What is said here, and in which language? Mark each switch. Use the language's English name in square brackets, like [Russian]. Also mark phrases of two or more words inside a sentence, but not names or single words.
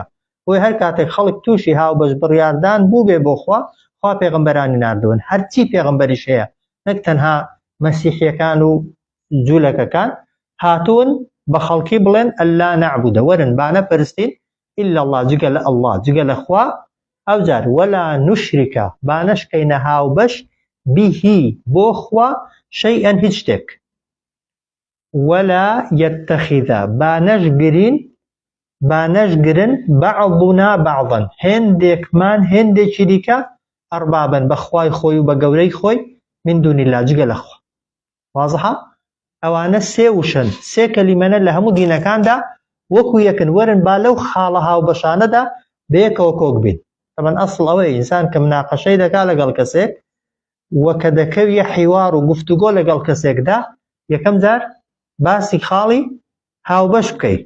[Central Kurdish] بۆی هەر کاتێک خەڵک تووشی هاو بەش بڕیاردان بوو بێ بۆ خوا پێغەمبەرانی ناردوون، هەرچی پێغەمبەریش هەیە نەک تەنها مەسیحیەکان و جوولەکەکان هاتوون بە خەڵکی بڵێن [Arabic] ئەللا نەعبودە، [Central Kurdish] وەرن با نەپەرستین [Arabic] ئیلا الله، [Central Kurdish] جگە لە ئەڵڵا جگە لە خوا، ئەوجار [Arabic] وەلا نوشریکە [Central Kurdish] با نەشکەینە هاو بەش بیهی بۆ خوا شەیئەن هیچ شتێک، [Arabic] وەلا یەتەخیدە [Central Kurdish] با نەشگرن [Arabic] بەعضنا بەعضەن [Central Kurdish] هێندێکمان هێندێکی دیکە ئەربابن بە خوای خۆی و بە گەورەی خۆی [Arabic] من دون الله [Central Kurdish] جگە لە خوا. وازحە؟ ئەوانە سێ وشن، سێ کەلیمەنە لە هەموو دینەکاندا وەکو یەکن، وەرن با لەو خاڵە هاو بەشانەدا بەیەکەوە کۆک بین. طبعا ئەسڵ ئەوەیە ئینسان کە مناقەشەی دەکا لەگەڵ کەسێک وە کە دەکەویە حیوار و گفتوگۆ لەگەڵ کەسێکدا یەکەم جار باسی خاڵی هاوبەش بکەیت.